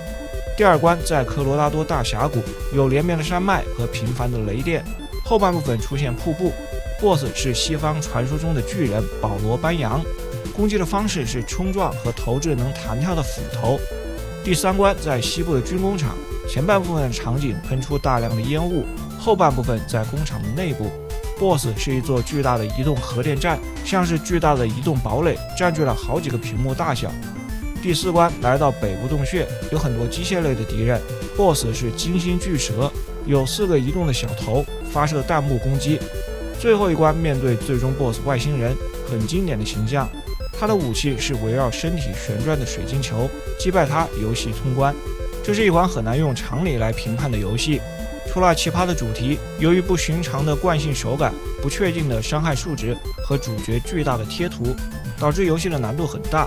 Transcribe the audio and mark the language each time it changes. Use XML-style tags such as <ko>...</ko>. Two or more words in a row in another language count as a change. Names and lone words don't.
<zh>第二關在科羅拉多大峽谷，有連綿的山脈和頻繁的雷電，後半部分出現瀑布。 BOSS 是西方傳說中的巨人保羅班揚，攻擊的方式是衝撞和投擲能彈跳的斧頭。第三關在西部的軍工廠，前半部分的場景噴出大量的煙霧，後半部分在工厂的內部。 BOSS 是一座巨大的移动核電站，像是巨大的移动堡壘，占据了好幾個屏幕大小。第四關來到北部洞穴，有很多機械類的敌人。 BOSS 是金星巨蛇，有4個移动的小頭，發射彈幕攻擊。最後一關面對最終 BOSS 外星人，很經典的形象，他的武器是圍繞身體旋轉的水晶球，擊敗他遊戲通關。這是一款很難用常理來評判的遊戏，除了奇葩的主題，由于不尋常的慣性手感、不確定的傷害數值和主角巨大的貼圖，導致遊戲的難度很大。</zh>